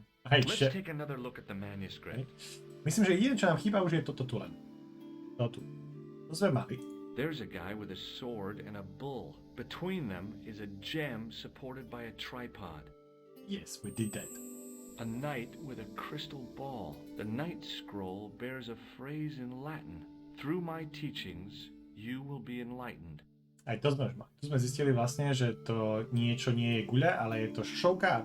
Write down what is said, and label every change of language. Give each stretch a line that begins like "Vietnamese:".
English: Let's take another look at the manuscript.
Slovak: Myslím, že jediné, čo nám chýba, už je toto tu len. Toto tu. To sme mali.
English: There's a guy with a sword and a bull. Between them is a gem supported by a tripod. Yes, we did that. A knight with a crystal ball. The knight scroll bears a phrase in Latin. Through my teachings, you will be enlightened.
Slovak: Aj to sme už mali. Tu sme zistili vlastne, že to niečo nie je guľa, ale je to šovka.